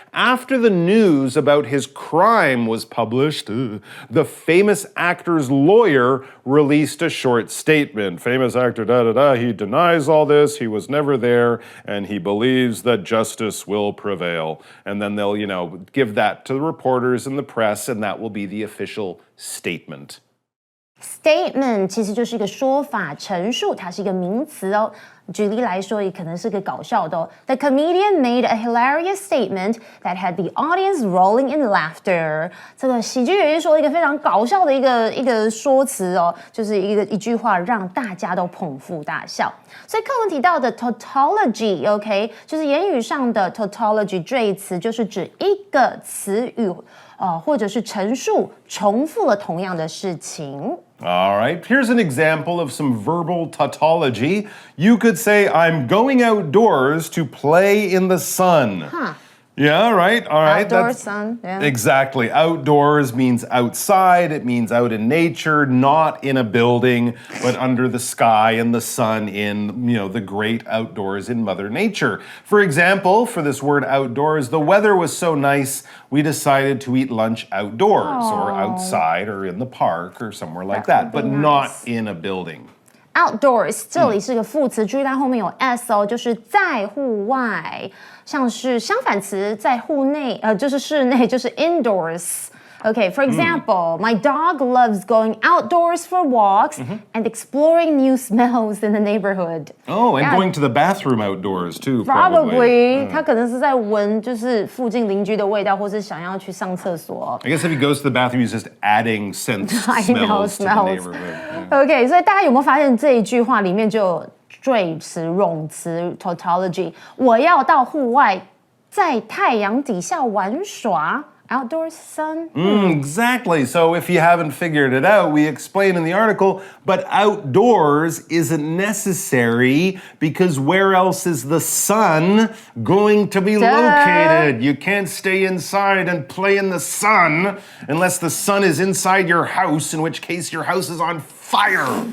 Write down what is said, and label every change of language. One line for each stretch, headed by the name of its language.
English: After the news about his crime was published, the famous actor's lawyer released a short statement. Famous actor, he denies all this, he was never there, and he believes that justice will prevail. And then they'll, give that to the reporters and the press, and that will be the official statement.
Chinese: Statement 其实就是一个说法、陈述，它是一个名词哦。举例来说，也可能是个搞笑的哦。
English: The comedian made a hilarious statement that had the audience rolling in laughter.
Chinese: 这个喜剧演员说了一个非常搞笑的一个说辞哦，就是一句话让大家都捧腹大笑。所以课文提到的 tautology，OK， 就是言语上的 tautology 这一词，就是指一个词语。或者是陈述重复了同样的事情。
English: All right, here's an example of some verbal tautology. You could say, I'm going outdoors to play in the sun. Yeah, right. All right. Outdoors, sun. Yeah. Exactly. Outdoors means outside. It means out in nature, not in a building, but under the sky and the sun in, the great outdoors in Mother Nature. For example, for this word outdoors, the weather was so nice, we decided to eat lunch outdoors or outside or in the park or somewhere like that, but not in a building.
Chinese: Outdoors 这里是个副词，注意它后面有 s 哦，就是在户外。
English: 像是相反词在户内，就是室内，就是 indoors。Okay, for example, my dog loves going outdoors for walks and exploring new smells in the neighborhood. Oh, and going to the bathroom outdoors too, probably.
Chinese: 他可能是在闻就是附近邻居的味道，或是想要去上厕所。
English: I guess if he goes to the bathroom, he's just adding scent smells to the neighborhood.
Chinese: Okay, 所以大家有没有发现这一句话里面就有赘词、冗词 tautology？我要到户外，在太阳底下玩耍。
English: Outdoors, sun? Exactly. So if you haven't figured it out, we explain in the article, but outdoors isn't necessary because where else is the sun going to be located? You can't stay inside and play in the sun unless the sun is inside your house, in which case your house is on fire.